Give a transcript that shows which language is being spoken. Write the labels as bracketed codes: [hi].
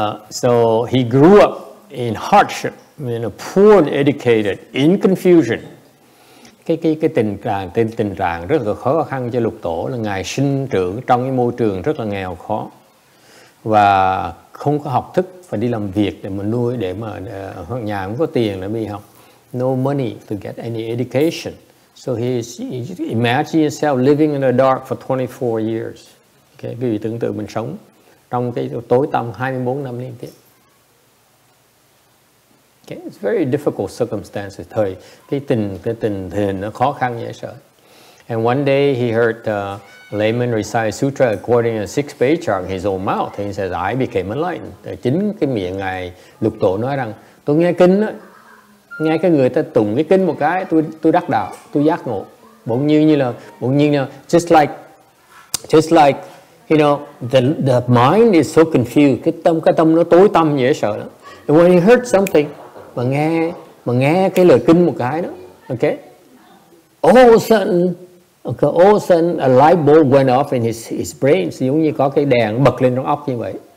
[en] So he grew up in hardship, in a poor educated, in confusion. [vi] Cái tình trạng rất là khó khăn cho lục tổ là ngài sinh trưởng trong cái môi trường rất là nghèo khó và không có học thức, phải đi làm việc để mà nuôi, để mà nhà không có tiền để đi học, [en] no money to get any education. So he imagine himself living in the dark for 24 years. [vi] Okay, quý vị tưởng tượng mình sống trong cái tối tăm 24 năm liên tiếp. [en] Okay, it's very difficult circumstances. [vi] Thời cái tình hình nó khó khăn dễ sợ. [en] And one day he heard layman recite sutra according to sixth patriarch his own mouth. And he says, I became enlightened. [vi] Chính cái miệng ngài lục tổ nói rằng tôi nghe kinh đó, nghe cái người ta tụng cái kinh một cái, tôi đắc đạo, tôi giác ngộ. Bỗng nhiên là [en] just like you know, the mind is so confused. [vi] Cái tâm nó tối tăm dễ sợ lắm. [en] And when he heard something, [vi] mà nghe cái lời kinh một cái đó, [en] okay, all of a sudden a light bulb went off in his brain. [vi] Giống như có cái đèn bật lên trong óc như vậy.